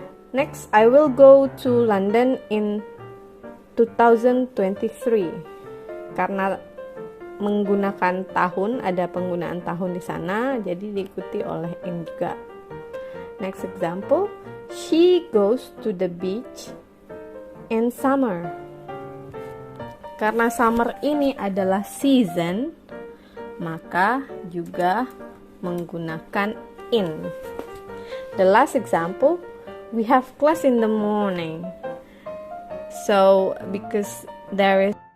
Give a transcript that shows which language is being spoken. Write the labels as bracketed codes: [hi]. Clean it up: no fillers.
[en] Next, I will go to London in 2023. [id] Karena menggunakan tahun, ada penggunaan tahun di sana, jadi diikuti oleh in juga. [en] Next example, she goes to the beach in summer. [id] Karena summer ini adalah season, maka juga menggunakan in. [en] The last example, we have class in the morning. So because there is